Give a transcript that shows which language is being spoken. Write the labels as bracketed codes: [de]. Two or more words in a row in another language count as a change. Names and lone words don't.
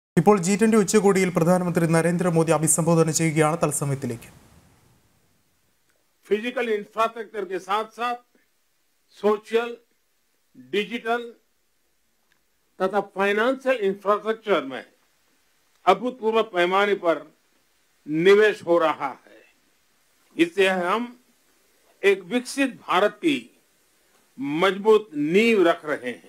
[ml] ഇപ്പോൾ G20 ഉച്ചകോടിയിൽ പ്രധാനമന്ത്രി നരേന്ദ്ര മോദി അഭിസംബോധന ചെയ്യുകയാണ് തത്സമയത്തിലേക്ക്. [en] physical infrastructure [hi] के साथ साथ [en] social, digital [hi] तथा [en] financial infrastructure [hi] में अभूतपूर्व पैमाने पर निवेश हो रहा है. इससे हम एक विकसित भारत की मजबूत नींव रख रहे हैं.